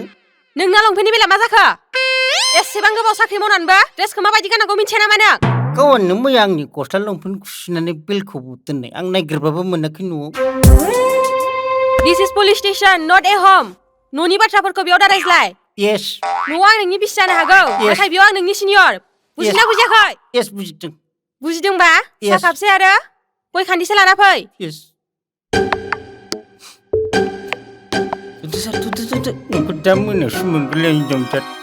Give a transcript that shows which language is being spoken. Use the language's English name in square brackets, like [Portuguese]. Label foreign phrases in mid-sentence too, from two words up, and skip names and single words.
[Bodo] नोंना लंपेन्टनि बेला मा जाखो एसेबां गोबाव साख्रि मावनानैबो ड्रेसखौ माबायदि गाननांगौ मिन्थिया नामा नों गावनो मैया आंनि गस्ला लंपेन्ट सुनानै बेलखौ दोननाय आं नागिरबाबो मोनाखै न'आव [English] This is police station not a home [Bodo] न'नि बाथ्राफोरखौ बेयाव दा रायज्लाय Yes न'आव आं नोंनि बिसि जानो हागौ नाथाय बेयाव आं नोंनि सिनियर बुजिना बुजियाखै Yes बुजिदों बुजिदोंबा साहा कापसे आरो गय खान्दिसे लाना फै Yes नोंखौ दा मोनायावसो मोनगोनलै हिनजावसा